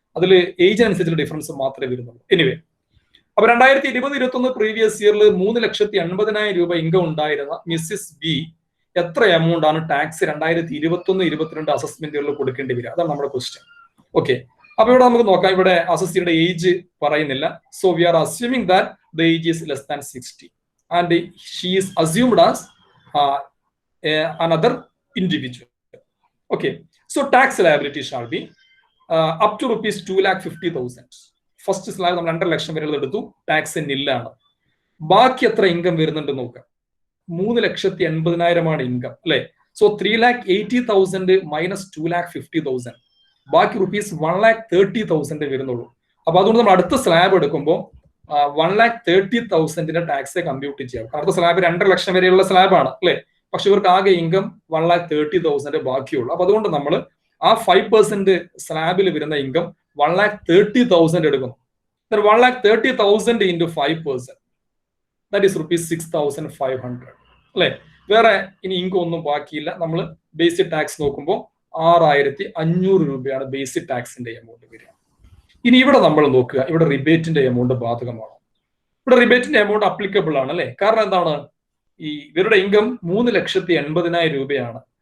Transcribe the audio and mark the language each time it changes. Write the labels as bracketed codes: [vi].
[ml] അതിൽ ഏജിനനുസരിച്ചുള്ള ഡിഫറൻസ് മാത്രമേ വരുന്നുള്ളൂ. എനിവേ, അപ്പൊ 2020-21 പ്രീവിയസ് ഇയറിൽ 3,80,000 രൂപ ഇൻകം ഉണ്ടായിരുന്ന മിസ്സിസ് ബി എത്ര എമൗണ്ട് ആണ് ടാക്സ് 2021-22 അസസ്മെന്റ് ഇയറിൽ കൊടുക്കേണ്ടി വരിക? അതാണ് നമ്മുടെ ക്വസ്റ്റ്യൻ. ഓക്കെ, അപ്പൊ ഇവിടെ നമുക്ക് നോക്കാം. ഇവിടെ അസസിയുടെ ഏജ് പറയുന്നില്ല. [en] So we are assuming that the age is less than 60 and she is assumed as another individual. Okay, so tax liability shall be up to rupees 2,50,000. [ml] First slab നമ്മൾ 2.5 ലക്ഷം വരെ എടുത്തു, tax നില്ലാണ്. ബാക്കി എത്ര ഇൻകം വരുന്നുണ്ട് നോക്കാം. 3,80,000 income അല്ലെ. So 3,80,000 minus 2,50,000, ബാക്കി rupees 1,30,000 വരുന്നുള്ളൂ. അപ്പൊ അതുകൊണ്ട് നമ്മൾ അടുത്ത സ്ലാബ് എടുക്കുമ്പോൾ 1,30,000 ടാക്സ് കമ്പ്യൂട്ട് ചെയ്യാം. അടുത്ത സ്ലാബ് 2.5 ലക്ഷം വരെയുള്ള സ്ലാബാണ് അല്ലെ. പക്ഷെ ഇവർക്ക് ആകെ ഇൻകം 1,30,000 ബാക്കിയുള്ളൂ. അപ്പൊ അതുകൊണ്ട് നമ്മൾ ആ 5% സ്ലാബിൽ വരുന്ന ഇൻകം 1,30,000 എടുക്കുന്നു. [en] 1,30,000 into 5%, that is rupees 6,500 അല്ലെ. [ml] വേറെ ഇനി ഇൻകം ഒന്നും ബാക്കിയില്ല. നമ്മൾ ബേസിക് ടാക്സ് നോക്കുമ്പോൾ 6,500 രൂപയാണ് ബേസിക് ടാക്സിന്റെ എമൗണ്ട് വരിക. ഇനി ഇവിടെ നമ്മൾ നോക്കുക, ഇവിടെ റിബേറ്റിന്റെ എമൗണ്ട് ബാധകമാണോ? ഇവിടെ റിബേറ്റിന്റെ എമൗണ്ട് അപ്ലിക്കബിൾ ആണ് അല്ലെ. കാരണം എന്താണ്, ഇവരുടെ ഇൻകം 3,80,000 രൂപയാണ്.